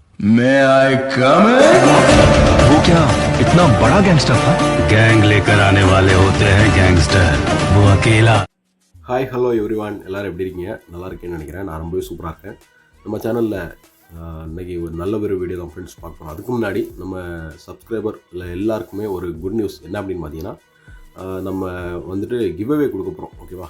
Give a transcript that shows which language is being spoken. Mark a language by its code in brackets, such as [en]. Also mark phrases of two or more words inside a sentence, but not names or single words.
[en] May I come in? [hi] वो क्या इतना बड़ा गैंगस्टर था? गैंग लेकर आने वाले होते हैं गैंगस्टर, वो अकेला। [en] Hi hello everyone, [ta] எல்லோரும் எப்படி இருக்கீங்க? நல்லா இருக்கேன்னு நினைக்கிறேன். நான் ரொம்பவே சூப்பராக இருக்கேன். நம்ம சேனலில் இன்றைக்கி ஒரு நல்ல ஒரு வீடியோ தான் ஃப்ரெண்ட்ஸ் பார்க்கணும். அதுக்கு முன்னாடி நம்ம சப்ஸ்கிரைபர் இல்லை எல்லாருக்குமே ஒரு [en] good news [ta] என்ன அப்படின்னு பார்த்தீங்கன்னா, நம்ம வந்துட்டு கிவ்அவே கொடுக்க போகிறோம். ஓகேவா?